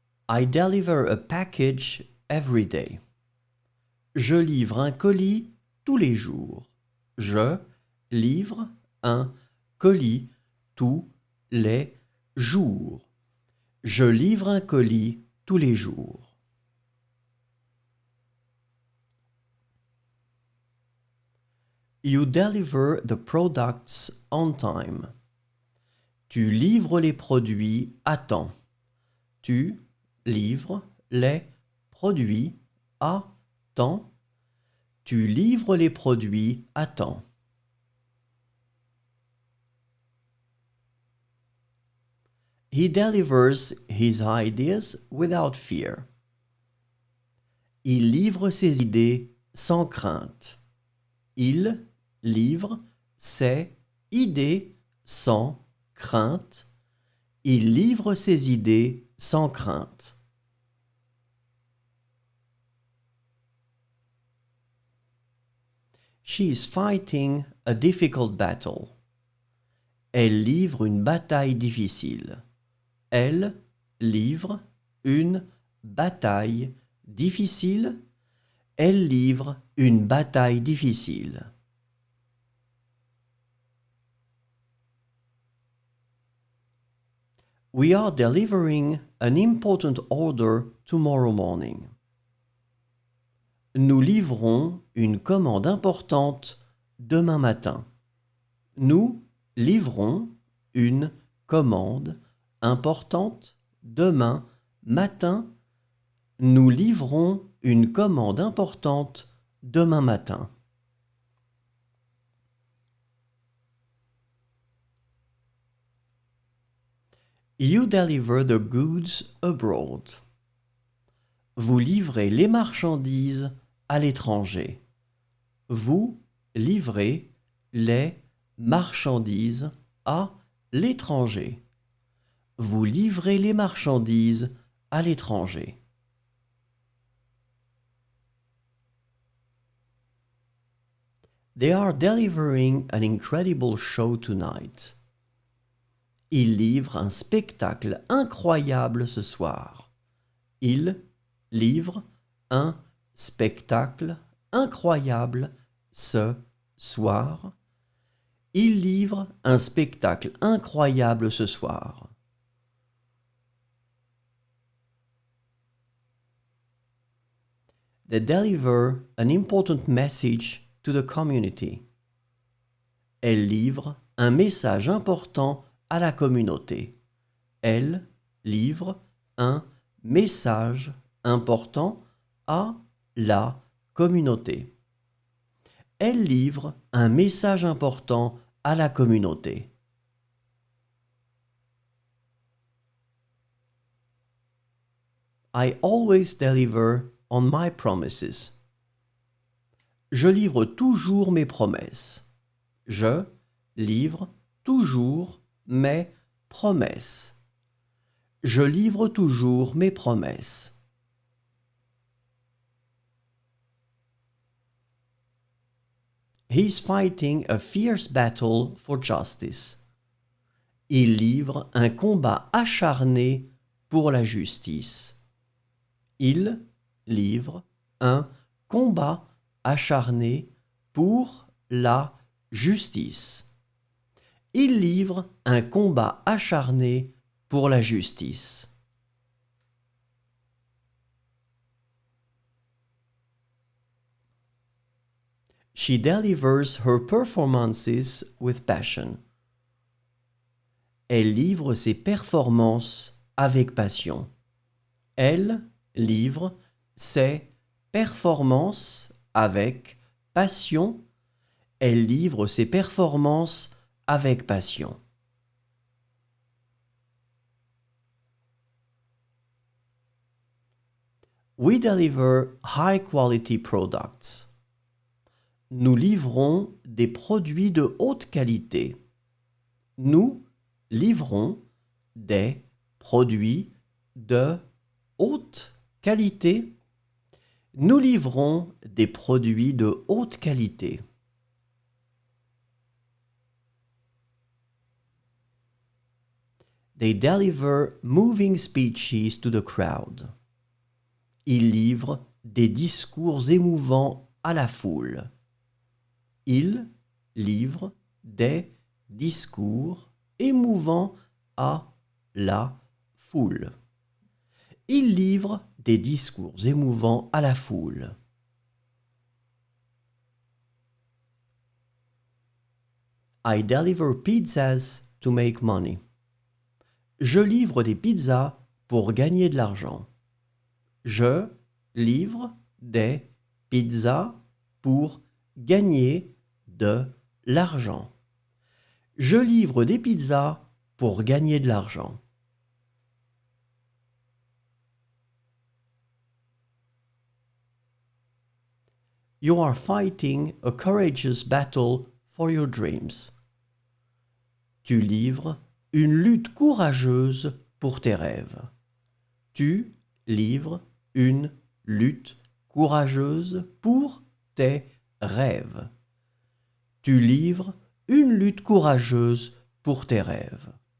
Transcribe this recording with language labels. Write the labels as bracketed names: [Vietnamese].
[English] I deliver a package every day. [French] Je livre un colis tous les jours. Je livre un colis tous les jours. Je livre un colis tous les jours. [English] You deliver the products on time. [French] Tu livres les produits à temps. Tu livres les produits à temps. Tu livres les produits à temps. [English] He delivers his ideas without fear. [French] Il livre ses idées sans crainte. Il livre ses idées sans crainte. Il livre ses idées sans crainte. [English] She is fighting a difficult battle. [French] Elle livre une bataille difficile. Elle livre une bataille difficile. Elle livre une bataille difficile. [English] We are delivering an important order tomorrow morning. [French] Nous livrons une commande importante demain matin. Nous livrons une commande importante demain matin. Nous livrons une commande importante demain matin. [English] You deliver the goods abroad. [French] Vous livrez les marchandises à l'étranger. Vous livrez les marchandises à l'étranger. Vous livrez les marchandises à l'étranger. [English] They are delivering an incredible show tonight. [French] Ils livrent un spectacle incroyable ce soir. Ils livrent un spectacle incroyable ce soir. Ils livrent un spectacle incroyable ce soir. [English] They deliver an important message to the community. [French] Elle livre un message important à la communauté. Elle livre un message important à la communauté. Elle livre un message important à la communauté. [English] I always deliver on my promises. [French] Je livre toujours mes promesses. Je livre toujours mes promesses. Je livre toujours mes promesses. [English] He's fighting a fierce battle for justice. [French] Il livre un combat acharné pour la justice. Il livre un combat acharné pour la justice. Il livre un combat acharné pour la justice. [English] She delivers her performances with passion. [French] Elle livre ses performances avec passion. Elle livre ses performances avec passion. Elle livre ses performances avec passion. [English] We deliver high-quality products. [French] Nous livrons des produits de haute qualité. Nous livrons des produits de haute qualité. Nous livrons des produits de haute qualité. [English] They deliver moving speeches to the crowd. [French] Ils livrent des discours émouvants à la foule. Ils livrent des discours émouvants à la foule. Ils livrent des discours émouvants à la foule. [English] I deliver pizzas to make money. [French] Je livre des pizzas pour gagner de l'argent. Je livre des pizzas pour gagner de l'argent. Je livre des pizzas pour gagner de l'argent. [English] You are fighting a courageous battle for your dreams. [French] Tu livres une lutte courageuse pour tes rêves. Tu livres une lutte courageuse pour tes rêves. Tu livres une lutte courageuse pour tes rêves.